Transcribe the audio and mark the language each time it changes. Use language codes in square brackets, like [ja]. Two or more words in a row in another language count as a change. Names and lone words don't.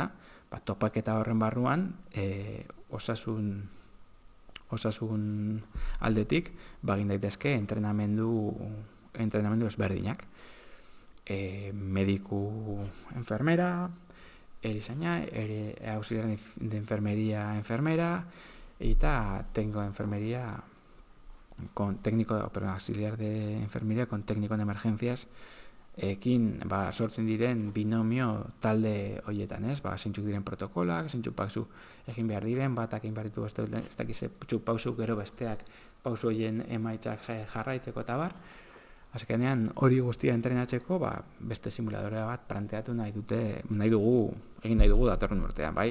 [eu] Topaketa horren barruan osasun aldetik bagin daitezke entrenamendu ezberdinak. Mediku enfermera, erizaina, [es] auxiliar de enfermería enfermera, eta tengo enfermería con auxiliar de enfermería con técnico en emergencias, [eu] ekin sortzen diren binomio talde hoietan, ez? Zeintzuk diren protokolak, zeintzuk pausu egin behar diren, batak egin behar ditu ez dakize pausu gero besteak pausu hoien emaitzak jarraitzeko eta bar. Azkenean hori guztia entrenatzeko beste simuladorea bat planteatu nahi dugu datorren urtean, bai?